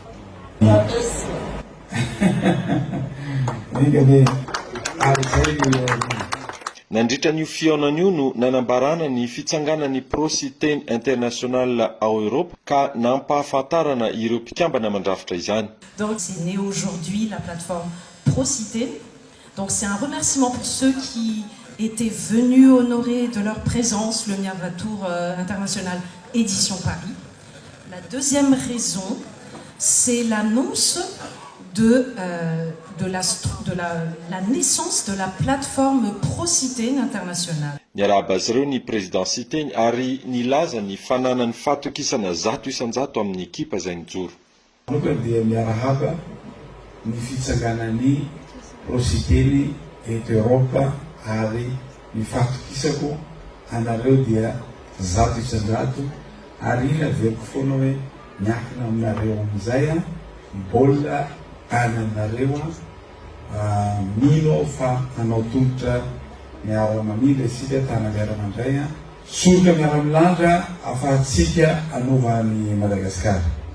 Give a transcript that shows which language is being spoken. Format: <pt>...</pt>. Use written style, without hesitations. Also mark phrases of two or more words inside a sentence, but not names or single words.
<mg>Nandritra n'io fihaonan'io no nanambarana ny fitsanganan'ny prositeny international ao Europe ka nampahafantarana ireo mpikambana mandrafitra izany.</mg> <fr>Donc c'est né aujourd'hui la plateforme Procitène. Donc c'est un remerciement pour ceux qui étaient venus honorer de leur présence le Miavatour international édition Paris. La deuxième raison, c'est l'annonce de la naissance de la plateforme Procitène internationale.</fr> <mg>Niarahaba azy ireo ny président Siteny ary nilaza ny fananany fahatokisana 100 isan-jato amin'ny ekipa izay nijoro. Dia miarahaba ny fitsanganan'ny Procitène eto Europa ary ny fahatokisako anareo dia 100 isan-jato ary laveko foana hoe miankina aminareo amin'izay mbola any aminareo mino fa anao tongotra miara-mamindra isika tana miara-mandray soroka miara-milandra afahantsika anova ny Madagasikara.</mg>